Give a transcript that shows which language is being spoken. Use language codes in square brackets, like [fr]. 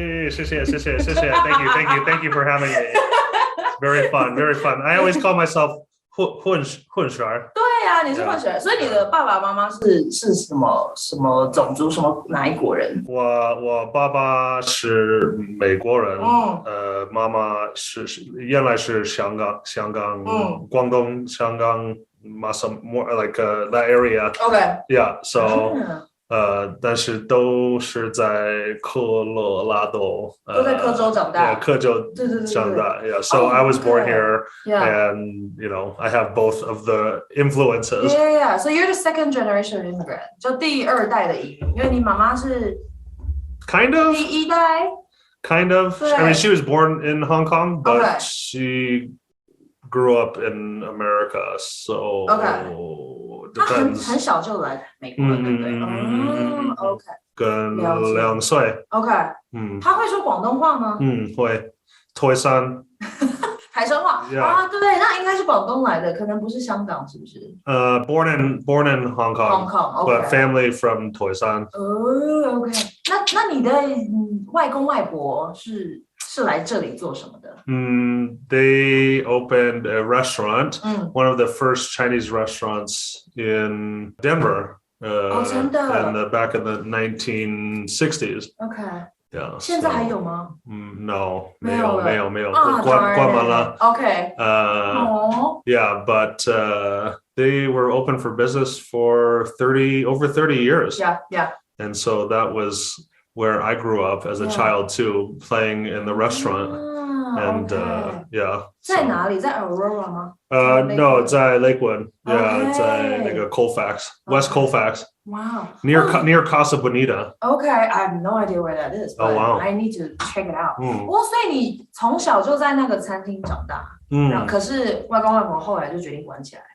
[en] 谢谢 Thank you for having me. Very fun. I always call myself 混血儿。 [zh] 对啊，你是混血儿，所以你的爸爸妈妈是什么种族，哪一国人？我爸爸是美国人，妈妈原来是香港，广东香港， more like that area. [en] Okay. [zh] Yeah. So. 但是都是在科罗拉多，都在科州长大。科州长大。Yeah. [en] So I was born here, and I have both of the influences. Yeah. So you're the second generation immigrant，就第二代的移民，因为你妈妈是 kind of [zh] 第一代。 [en] Kind of. I mean, she was born in Hong Kong, but she grew up in America. So. [zh] 他很小就来美国了，对不对？OK，跟2岁。 OK， 他会说广东话吗？会。台山话啊，对，那应该是广东来的，可能不是香港，是不是 [en] ？Born in Hong Kong, but family from 台山。 [zh] OK， 那你的外公外婆是来这里做什么的 [en] ？They opened a restaurant, one of the first Chinese restaurants in Denver, back in the 1960s. Okay. Yeah. [zh] 现在还有吗？No, 没有，关门了。 [en] Okay. Yeah, but they were open for business for over 30 years. Yeah. And so that was where I grew up as a child too, playing in the restaurant. And yeah. [zh] 在哪里？在 Aurora 吗？No, 在 Lakewood. Yeah, 在那个 Colfax, West Colfax. [en] Wow. Near Casa Bonita. Okay, I have no idea where that is, but I need to check it out. [zh] 所以你从小就在那个餐厅长大，可是外公外婆后来就决定关起来。